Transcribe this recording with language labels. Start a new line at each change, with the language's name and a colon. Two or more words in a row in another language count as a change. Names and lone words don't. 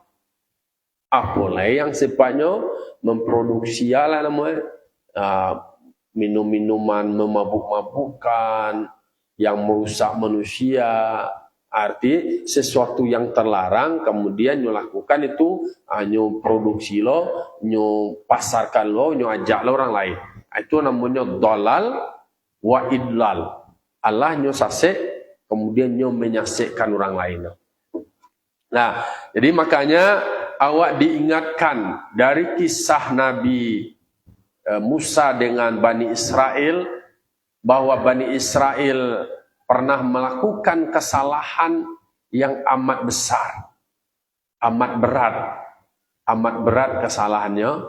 Indonesian: Apalagi yang sifatnya memproduksi namanya minum-minuman memabuk-mabukkan yang merusak manusia. Arti sesuatu yang terlarang kemudian nyo lakukan itu nyo produksi lo, nyo pasarkan lo, nyo ajak lo orang lain. Itu namanya
Arabic: ضلال وإضلال.
Minangkabau: Allah nyo sasek kemudian nyo menyasekkan orang lain.
Indonesian: Nah, jadi makanya awak diingatkan dari kisah Nabi Musa dengan Bani Israel bahwa Bani Israel pernah melakukan kesalahan yang amat besar, amat berat kesalahannya.